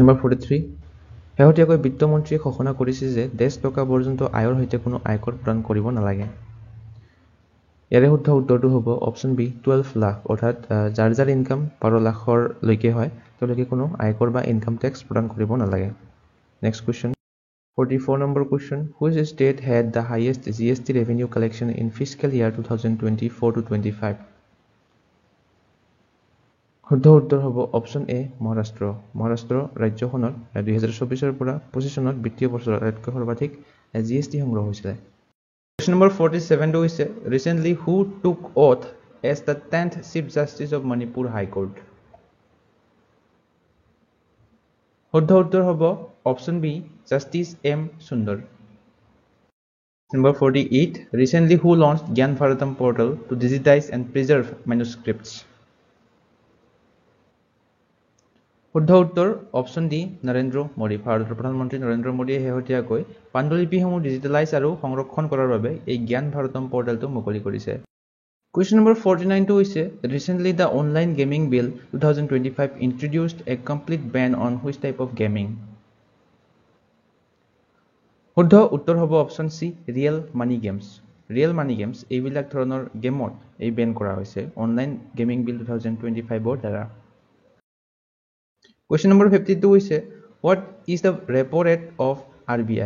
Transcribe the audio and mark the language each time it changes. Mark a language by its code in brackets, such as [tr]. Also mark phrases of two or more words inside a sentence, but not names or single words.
[as] number 43 শেহতীয়াকৈ বিত্তমন্ত্ৰীয়ে ঘোষণা কৰিছে যে 10 টকা পৰ্যন্ত আয়ৰ সৈতে কোনো আয়কৰ প্ৰদান কৰিব নালাগে ইয়াৰে শুদ্ধ উত্তৰটো হ'ব [en] option B [as] 12 লাখ অৰ্থাৎ যাৰ ইনকাম 12 লাখৰ লৈকে হয় তেওঁলোকে কোনো আয়কৰ বা [en] income tax [as] প্ৰদান কৰিব নালাগে [en] next question [as] 44 নম্বৰ কুৱেশ্যন [en] which state had the highest GST revenue collection in fiscal year 2024 to 25 [as] শুদ্ধ উত্তৰ হ'ব [en] option A [as] মহাৰাষ্ট্ৰ ৰাজ্যখনৰ 2024 পৰা 25 চনত বিত্তীয় বছৰত আটাইতকৈ সৰ্বাধিক GST সংগ্ৰহ হৈছিল [en] Question number 47 [as] হৈছে [en] recently who took oath as the 10th Chief Justice of Manipur High Court [as] শুদ্ধ উত্তৰ হ'ব [en] option B জাষ্টিস এম সুন্দৰ Number 48 recently who launched Gyan Bharatam portal to digitize and preserve manuscripts [as] শুদ্ধ উত্তৰ [en] option D নৰেন্দ্ৰ মোদী। [as] ভাৰতৰ প্ৰধানমন্ত্ৰী নৰেন্দ্ৰ মোদীয়ে শেহতীয়াকৈ পাণ্ডুলিপিসমূহ ডিজিটেলাইজ আৰু সংৰক্ষণ কৰাৰ বাবে এই জ্ঞান ভাৰতম পৰ্টেলটো মুকলি কৰিছে। [en] question number 49 [as] হৈছে [en] recently the Online Gaming Bill 2025 introduced a complete ban on which type of gaming? [as] শুদ্ধ উত্তৰ হ'ব [en] option C real money games. real money games [as] এইবিলাক ধৰণৰ গেমত এই বেন কৰা হৈছে অনলাইন গেমিং বিল 2025ৰ দ্বাৰা। [en] question number 52 [as] হৈছে [en] what is the repo rate of RBI?